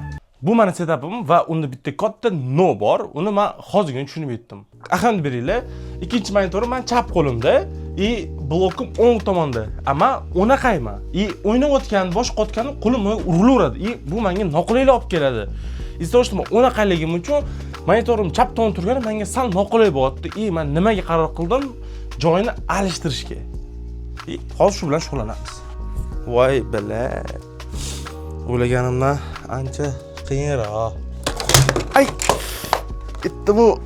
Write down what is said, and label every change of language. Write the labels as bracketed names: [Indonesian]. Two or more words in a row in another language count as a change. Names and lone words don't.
[Uzbek] Bu meni setupim va unda bitta katta no bor. Uni men hozirgina tushunib yetdim. Ahamni beringlar. Ikkinchi monitorim men chap qo'limda, blokim o'ng tomonda. Ammo o'naqayman. O'ynayotgan, boshqotgan qo'lim urilaveradi. Bu menga noqulaylik olib keladi. [Russian] Из-за что [Uzbek] o'naqayligim uchun monitorim chap tomon turgani menga sal noqulay bo'lyapti. Men nimaga qaror qildim? Joyini alishtirishga. Hozir shu bilan shug'ullanamiz. Voy bala. O'ylaganimdan ancha qiyinroq. Ay! Ketdi-mu.